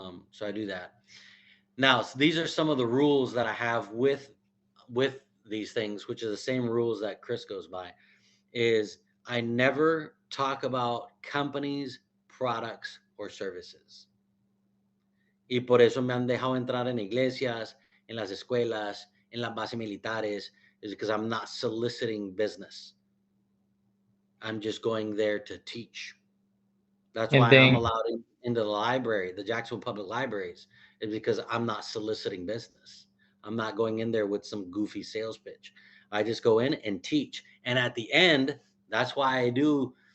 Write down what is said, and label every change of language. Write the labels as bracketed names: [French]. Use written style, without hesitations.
[English] So I do that. Now, so these are some of the rules that I have with these things, which are the same rules that Chris goes by. Is I never talk about companies, products, or services. [Spanish] Y por eso me han dejado entrar en iglesias, en las escuelas, en las bases militares, [English] is because I'm not soliciting business. I'm just going there to teach. That's And why I'm then, allowed into the library, the Jacksonville Public Libraries, is because I'm not soliciting business. I'm not going in there with some goofy sales pitch. I just go in and teach. And at the end, that's why I do